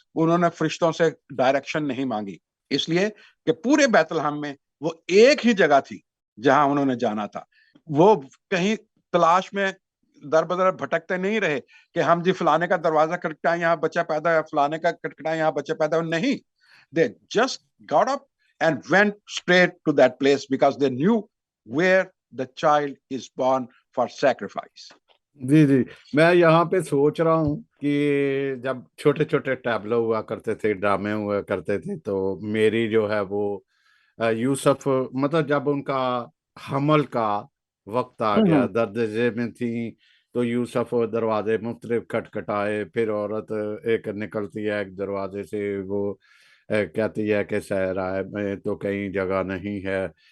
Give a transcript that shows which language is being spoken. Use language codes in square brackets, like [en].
[ur] انہوں نے فرشتوں سے ڈائریکشن نہیں مانگی, اس لیے کہ پورے بیت لحم میں وہ ایک ہی جگہ تھی جہاں انہوں نے جانا تھا. وہ کہیں تلاش میں در بدر بھٹکتے نہیں رہے کہ ہم جی فلانے کا دروازہ کھٹکھٹائیں یہاں بچہ پیدا ہے, فلانے کا کھٹکھٹائیں یہاں بچہ پیدا ہو. [en] نہیں, they just got up and went straight to that place because they knew where the child is born for sacrifice. [ur] جی جی, میں یہاں پہ سوچ رہا ہوں کہ جب چھوٹے چھوٹے ٹیبلو ہوا کرتے تھے, ڈرامے ہوا کرتے تھے, تو میری جو ہے وہ یوسف مطلب جب ان کا حمل کا وقت آ گیا, درد میں تھی, تو یوسف دروازے مختلف کھٹکھٹائے, پھر عورت ایک نکلتی ہے ایک دروازے سے, وہ کہتی ہے کہ صحرا میں تو کہیں جگہ نہیں ہے.